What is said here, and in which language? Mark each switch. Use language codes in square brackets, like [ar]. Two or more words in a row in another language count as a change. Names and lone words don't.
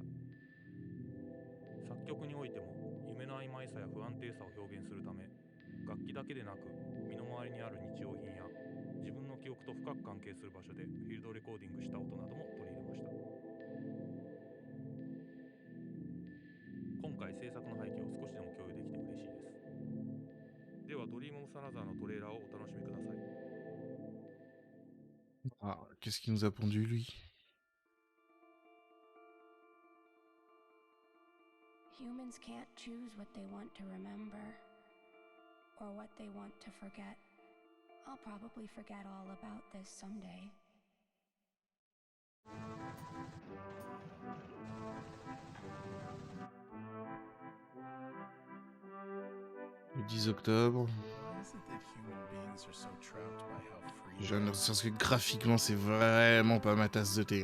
[ja] 作曲においても夢の曖昧さや不安定さを表現するため、楽器だけでなく身の回りにある日用品や自分の記憶と深く関係する場所でフィールドレコーディングした音なども取り入れました。今回制作の背景を少しでも共有できて嬉しいです。ではドリームオブサナザーのトレーラーをお楽しみください。 [fr] Ah, qu'est-ce qu'il nous a pondu lui? [en] Humans can't choose what they want to remember or what they want to forget. I'll probably forget all about this someday. [fr] Le 10 octobre. J'ai l'impression que graphiquement c'est vraiment pas ma tasse de thé.